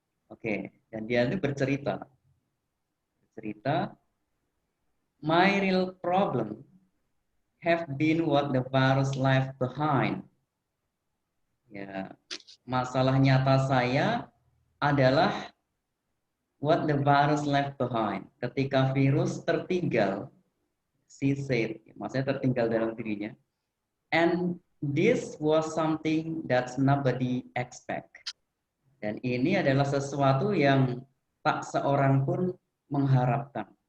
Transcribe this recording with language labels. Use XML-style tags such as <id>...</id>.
<id>Oke, dan dia itu bercerita,</id> <en>my real problem have been what the virus left behind.</en> <id>Ya, masalah nyata saya adalah</id> <en>what the virus left behind.</en> <id>Ketika virus tertinggal,</id> <en>she said,</en> <id>maksudnya tertinggal dalam dirinya.</id> <en>And this was something that nobody expect.</en> <id>Dan ini adalah sesuatu yang tak seorang pun mengharapkan.</id>